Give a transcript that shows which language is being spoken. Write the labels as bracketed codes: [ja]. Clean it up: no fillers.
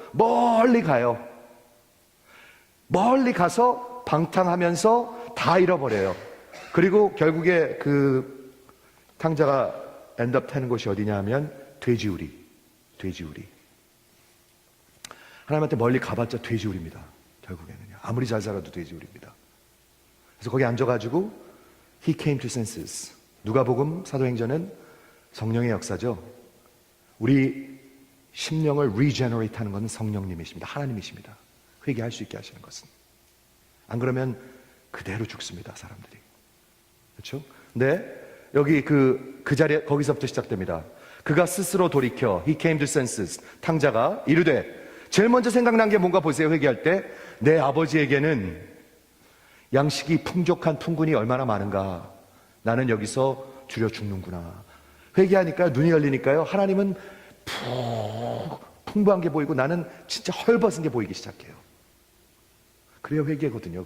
[ko] 멀리 가요. 멀리 가서 방탕하면서 다 잃어버려요. 그리고 결국에 그 탕자가 엔드업 타는 곳이 어디냐 하면 돼지우리. 하나님한테 멀리 가봤자 돼지우리입니다. 결국에는요. 아무리 잘 살아도 돼지우리입니다. 그래서 거기 앉아가지고 [en] He came to senses. [ko] 누가복음 사도행전은 성령의 역사죠. 우리 심령을 regenerate 하는 것은 성령님이십니다. 하나님이십니다. 회개할 수 있게 하시는 것은. 안 그러면 그대로 죽습니다. 사람들이. 그렇죠? 근데 여기 그 자리에 거기서부터 시작됩니다. 그가 스스로 돌이켜 [en] He came to senses. [ko] 탕자가 이르되, 제일 먼저 생각난 게 뭔가 보세요. 회개할 때 내 아버지에게는 양식이 풍족한 풍군이 얼마나 많은가. 나는 여기서 줄여 죽는구나. 회개하니까 눈이 열리니까요, 하나님은 풍부한 게 보이고 나는 진짜 헐벗은 게 보이기 시작해요. 그래야 회개거든요.